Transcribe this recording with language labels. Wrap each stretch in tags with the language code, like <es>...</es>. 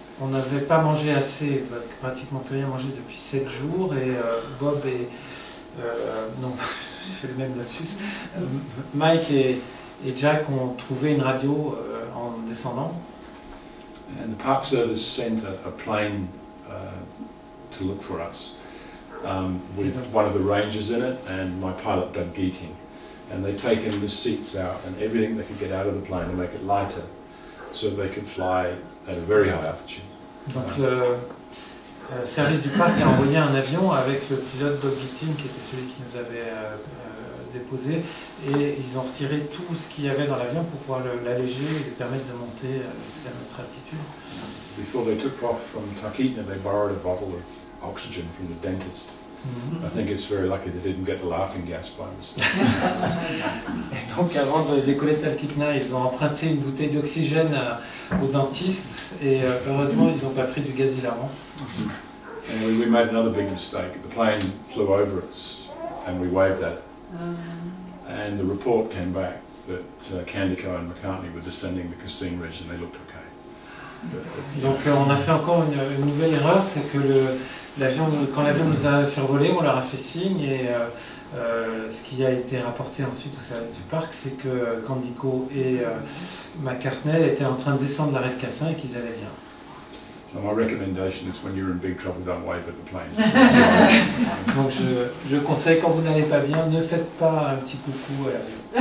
<fr>On n'avait pas mangé assez, pratiquement plus rien mangé depuis 7 jours, et Bob et... non, j'ai fait le même lapsus. Mike et Jack ont trouvé une radio en descendant.</fr> <en>And the Park Service sent a plane to look for us with one of the rangers in it and my pilot Doug Geeting. And they'd taken the seats out and everything they could get out of the plane to make it lighter so they could fly at a very high altitude.</en> <fr>Donc le service du parc a envoyé un avion avec le pilote Doug Geeting qui était celui qui nous avait déposé, et ils ont retiré tout ce qu'il y avait dans l'avion pour pouvoir l'alléger et lui permettre de monter jusqu'à notre altitude.</fr> <en>Before they took off from Talkeetna, they borrowed a bottle of oxygen from the dentist. I think it's very lucky they didn't get the laughing gas by mistake.</en> <fr>Et donc avant de décoller de Talkeetna, ils ont emprunté une bouteille d'oxygène au dentiste, et heureusement ils n'ont pas pris du gaz hilarant.</fr> <en>And we made another big mistake. The plane flew over us and we waved at it. And the report came back that Candico and McCartney were descending the Cassim Ridge and they looked okay.</en> <fr>Donc on a fait encore une nouvelle erreur, c'est que quand l'avion nous a survolé, on leur a fait signe, et ce qui a été rapporté ensuite au service du parc, c'est que Candico et McCartney étaient en train de descendre l'arrêt de Cassin et qu'ils allaient bien.</fr> <en>So my recommendation is when you're in big trouble, don't wave at the plane.</en> <fr>Donc je conseille, quand vous n'allez pas bien, ne faites pas un petit coucou à l'avion.</fr>